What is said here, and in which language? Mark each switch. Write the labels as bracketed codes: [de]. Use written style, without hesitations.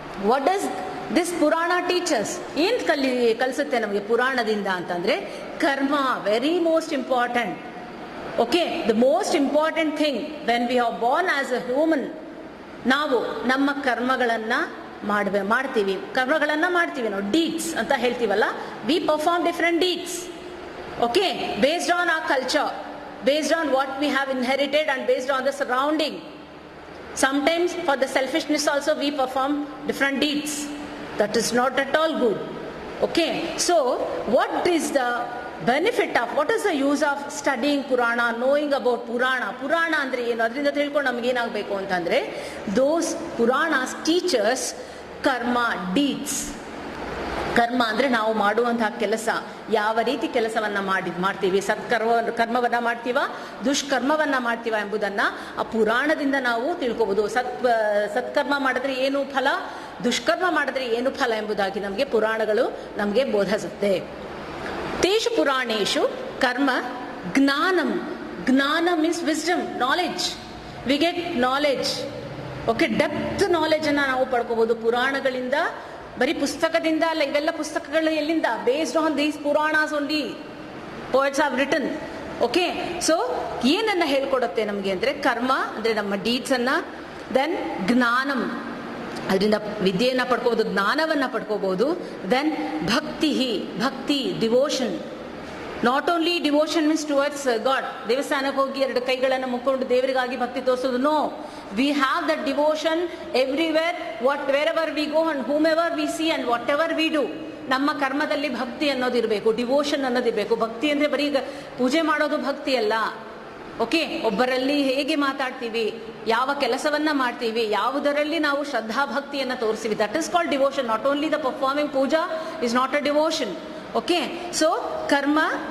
[en] What does this Purana teachers? [kn] ಏನು ಕಲಿಸುತ್ತೆ ನಮಗೆ ಪುರಾಣದಿಂದ ಅಂತಂದ್ರೆ ಕರ್ಮ, [en] Very most important. Okay, the most important thing when we are born as a human, [kn] ನಾವು ನಮ್ಮ ಕರ್ಮಗಳನ್ನ ಮಾಡ್ತೀವಿ ನಾವು ಡೀಡ್ಸ್ ಅಂತ ಹೇಳ್ತೀವಲ್ಲ. [en] We perform different deeds. Okay, based on our culture, based on what we have inherited and based on the surrounding. Sometimes for the selfishness also we perform different deeds. That is not at all good. Okay, so what is the benefit of, what is the use of studying Purana, knowing about Purana? [kn] Purana andre enu? Adrinda tilkondu nಮಗೆ ಏನಾಗಬೇಕು ಅಂತಂದ್ರೆ, [en] those Puranas teach us karma, deeds. [kn] ಕರ್ಮ ಅಂದರೆ ನಾವು ಮಾಡುವಂತಹ ಕೆಲಸ, ಯಾವ ರೀತಿ ಕೆಲಸವನ್ನ ಮಾಡ್ತೀವಿ, ಕರ್ಮವನ್ನ ಮಾಡ್ತೀವ, ದುಷ್ಕರ್ಮವನ್ನ ಮಾಡ್ತೀವ ಎಂಬುದನ್ನ ಆ ಪುರಾಣದಿಂದ ನಾವು ತಿಳ್ಕೋಬಹುದು. ಸತ್ಕರ್ಮ ಮಾಡಿದ್ರೆ ಏನು ಫಲ, ದುಷ್ಕರ್ಮ ಮಾಡಿದ್ರೆ ಏನು ಫಲ ಎಂಬುದಾಗಿ ನಮಗೆ ಪುರಾಣಗಳು ನಮಗೆ ಬೋಧಿಸುತ್ತೆ. [sa] ತೇಷು ಪುರಾಣೇಶು ಕರ್ಮ ಜ್ಞಾನಂ. [en] ಜ್ಞಾನಂ means wisdom, knowledge. We get knowledge. Okay, depth knowledge [kn] ಅನ್ನ ನಾವು ಪಡ್ಕೋಬಹುದು ಪುರಾಣಗಳಿಂದ. ಬರೀ ಪುಸ್ತಕದಿಂದ ಅಲ್ಲ, ಇವೆಲ್ಲ ಪುಸ್ತಕಗಳು ಎಲ್ಲಿಂದ? [en] Based on these Puranas only poets have written. [kn] Okay, so ಏನನ್ನ ಹೇಳ್ಕೊಡುತ್ತೆ ನಮಗೆ ಅಂದ್ರೆ, ಕರ್ಮ ಅಂದ್ರೆ ನಮ್ಮ ಡೀಡ್ಸ್ ಅನ್ನ, ದೆನ್ ಜ್ಞಾನಂ, ಅದರಿಂದ ವಿದ್ಯೆಯನ್ನ ಪಡ್ಕೋಬಹುದು, ಜ್ಞಾನವನ್ನ ಪಡ್ಕೋಬಹುದು. [en] Then bhakti, devotion. Not only devotion means towards God, [kn] ದೇವಸ್ಥಾನಕ್ಕೆ ಹೋಗಿ 2 ಕೈಗಳನ್ನು ಮುಕ್ಕೊಂಡು ದೇವರಿಗಾಗಿ ಭಕ್ತಿ ತೋರಿಸೋದು. [en] No, we have that devotion everywhere, wherever we go and whomever we see and whatever we do. [kn] ನಮ್ಮ ಕರ್ಮದಲ್ಲಿ ಭಕ್ತಿ ಅನ್ನೋದಿರಬೇಕು, ಡಿವೋಷನ್ ಅನ್ನೋದಿರಬೇಕು. ಭಕ್ತಿ ಅಂದ್ರೆ ಬರೀ ಪೂಜೆ ಮಾಡೋದು ಭಕ್ತಿ ಅಲ್ಲ. ಓಕೆ, ಒಬ್ಬರಲ್ಲಿ ಹೇಗೆ ಮಾತಾಡ್ತೀವಿ, ಯಾವ ಕೆಲಸವನ್ನ ಮಾಡ್ತೀವಿ, ಯಾವುದರಲ್ಲಿ ನಾವು ಶ್ರದ್ಧಾ ಭಕ್ತಿಯನ್ನ ತೋರಿಸ್ತೀವಿ, [en] That is called devotion. Not only the performing puja is not a devotion. Okay, so karma,